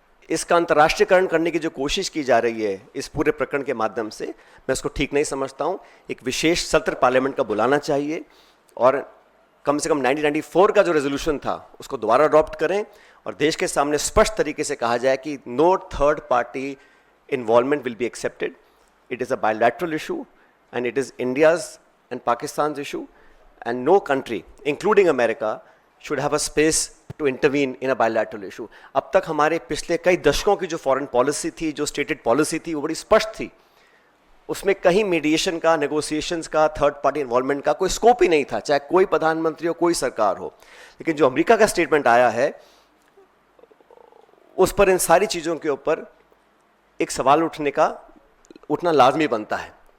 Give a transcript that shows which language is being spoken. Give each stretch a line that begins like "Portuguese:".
Hindi: इसका अंतर्राष्ट्रीयकरण करने की जो कोशिश की जा रही है इस पूरे प्रकरण के माध्यम से, मैं इसको ठीक नहीं समझता हूँ। एक विशेष सत्र पार्लियामेंट का बुलाना चाहिए और कम से कम 1994 का जो रेजोल्यूशन था उसको दोबारा अडॉप्ट करें और देश के सामने स्पष्ट तरीके से कहा जाए कि
English: No third party involvement will be accepted. It is a bilateral issue and it is India's and Pakistan's issue, and no country, including America, should have a space to intervene in a bilateral issue.
Hindi: अब तक हमारे पिछले कई दशकों की जो foreign policy थी, जो स्टेटेड पॉलिसी थी, वो बड़ी स्पष्ट थी। उसमें कहीं मीडिएशन का, नेगोशिएशंस का, थर्ड पार्टी इन्वॉल्वमेंट का कोई स्कोप ही नहीं था, चाहे कोई प्रधानमंत्री हो, कोई सरकार हो। लेकिन जो अमेरिका का स्टेटमेंट आया है उस पर इन सारी चीज़ों के ऊपर एक सवाल उठना लाजमी बनता है।